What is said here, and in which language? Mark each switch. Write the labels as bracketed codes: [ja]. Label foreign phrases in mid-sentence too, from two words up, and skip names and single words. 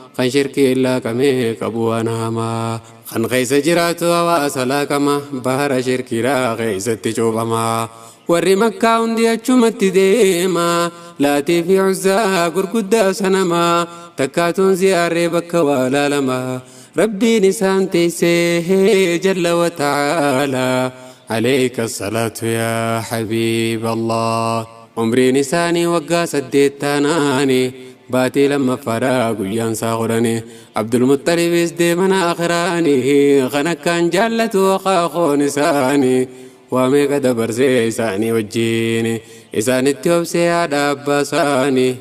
[om] Kan shirkii laaqamee qabu waan hamaa. Kan keessa jiraatu hawaasa laaqama. Bahara shirkiidhaa keessatti cuuphama. Warri Makkaa hundi achumatti deema. Laatii fi Uzzaa gurguddaa sanama. Takkaatuun ziyaarree bakka waa laalama. Rabbiin isaan teessee [ar] جل وتعالى. عليك الصلاة يا حبيب الله. [om] Umriin isaanii waggaa saddeet taanaani. Baatii lammaffaadhaa guyyaan isaa godhani. Abdul Muttalibis deeman akhiraani. Kan akkaan jaallatu akaaqoon isaani. Waa meeqa dabarsee isaanii wajjin. Isaanitti obsee haadha abbaa isaanii.